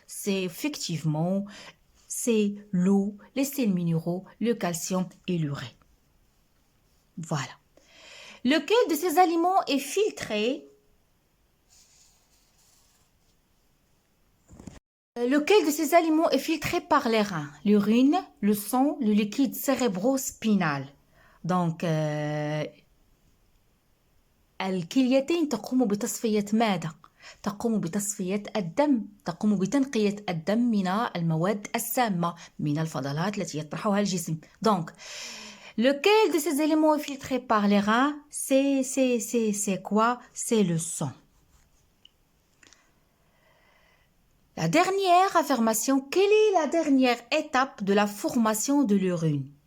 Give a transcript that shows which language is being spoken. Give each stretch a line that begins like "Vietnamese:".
French: C'est effectivement, c'est l'eau, les sels minéraux, le calcium et l'urée. Voilà. Lequel de ces aliments est filtré? Lequel de ces aliments est filtré par les reins? L'urine, le sang, le liquide cérébro-spinal.
Arabic: Donc, الكليتين تقوم بتصفية ماذا؟ تقوم بتصفية الدم، تقوم بتنقية الدم من المواد السامة، من الفضلات التي يطرحها الجسم.
French: Donc, lequel de ces éléments est filtré par les reins? C'est quoi? C'est le sang. La dernière affirmation, quelle est la dernière étape de la formation de l'urine?